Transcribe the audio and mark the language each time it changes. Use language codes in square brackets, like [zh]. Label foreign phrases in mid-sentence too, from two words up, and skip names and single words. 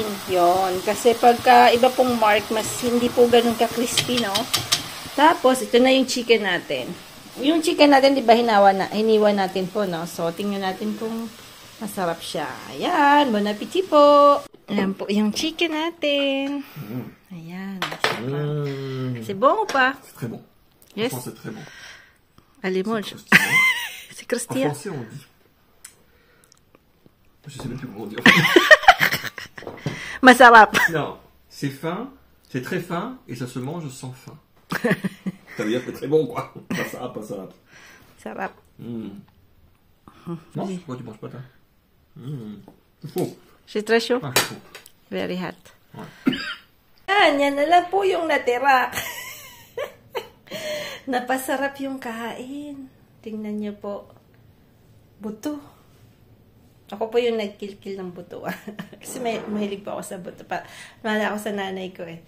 [tl] Yon, kasi pagka iba pong mark, mas hindi po ganun ka-crispy, no? Tapos, ito na yung chicken natin. Yung chicken natin, di ba, hiniwa natin po, no? So, tingnan natin kung masarap siya. Ayan, [fr] bon appetit [tl] po. Ayan po yung chicken natin. Ayan, [fr] c'est bon ou pas? C'est très bon. [en] Yes. [fr] C'est très bon. Allez, mange. C'est croustillant. En français, on dit. Je sais même plus comment dire. [tl] Masarap. [fr] Non, c'est fin, c'est très fin et ça se mange sans faim. Ça veut dire que c'est très bon, quoi. Pas ça, pas ça. [tl] Sarap. [fr] Non, pourquoi tu manges pas ça? C'est faux. C'est très chaud. Ah, c'est faux. [en] Very hot. [fr] Ouais. [tl] Yan na lang po yung natira. Napasarap yung kain. Tingnan niyo po. Buto. Ako po yung nagkilkil ng buto. Kasi mahilig po ako sa buto. Mahala ako sa nanay ko eh.